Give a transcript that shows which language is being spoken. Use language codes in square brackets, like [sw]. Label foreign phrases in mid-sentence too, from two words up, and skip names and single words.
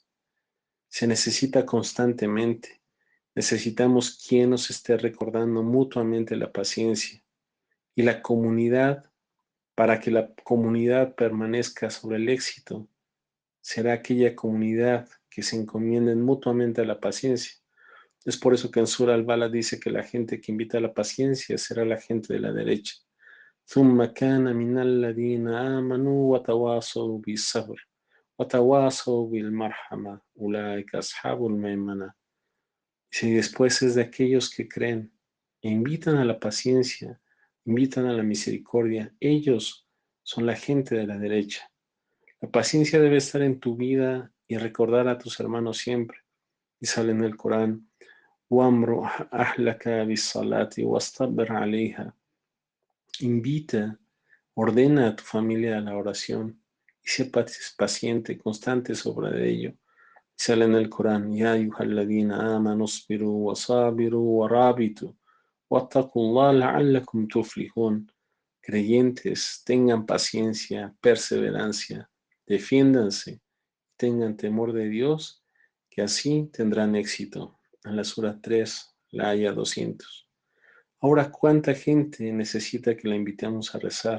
[es] Se necesita constantemente. Necesitamos quien nos esté recordando mutuamente la paciencia y la comunidad. Para que la comunidad permanezca sobre el éxito, será aquella comunidad que se encomienden mutuamente a la paciencia. Es por eso que en Sura Al-Balad dice que la gente que invita a la paciencia será la gente de la derecha. [ar] ثم كان من الذين آمنوا وتواصوا بالصبر وتواصوا بالمرحمة أولئك أصحاب الميمنة. [es] Si después es de aquellos que creen e invitan a la paciencia, invitan a la misericordia, ellos son la gente de la derecha. La paciencia debe estar en tu vida y recordar a tus hermanos siempre. Y sale en el Corán, [ar] وَأَمْرُ أَهْلَكَ بِالصَّلَاةِ وَاسْتَبِرْ عَلَيْهَا. [es] Invita, ordena a tu familia a la oración y sé paciente, constante sobre ello. Sale en el Corán, [ar] يا أيها الذين آمنوا اصبروا وصابروا ورابطوا واتقوا الله لعلكم تفلحون. [es] Creyentes, tengan paciencia, perseverancia, defiéndanse, tengan temor de Dios, que así tendrán éxito. En la Sura 3, la Aya 200. Ahora, ¿cuánta gente necesita que la invitemos a rezar?